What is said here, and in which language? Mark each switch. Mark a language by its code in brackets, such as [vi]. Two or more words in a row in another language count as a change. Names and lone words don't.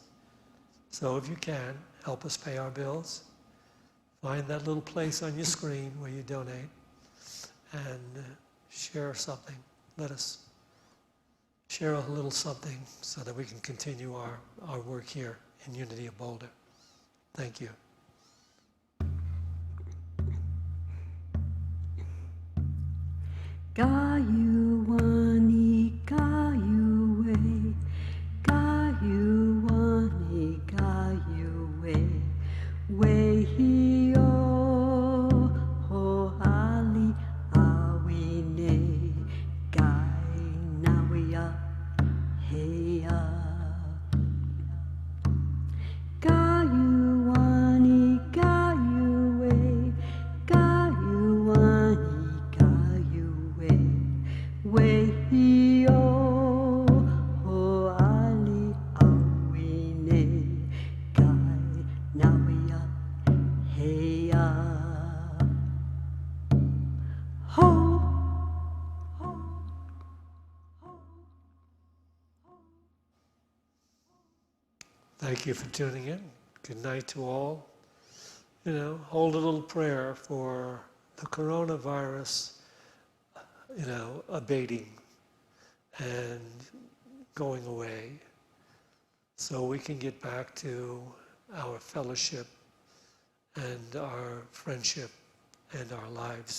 [en] So if you can, help us pay our bills. Find that little place on your screen where you donate and share something. Let us share a little something so that we can continue our work here in Unity of Boulder. Thank you. Gayu wani gayu we, gayu wani gayu we hi o ho ali awine, gai nawia heya. Gayu wani gayu we, gayu wani gayu we hi o ho ali awine, gai nawia heya. Ho, ho, ho. Thank you for tuning in. Good night to all. Hold a little prayer for the coronavirus, abating and going away so we can get back to our fellowship and our friendship and our lives.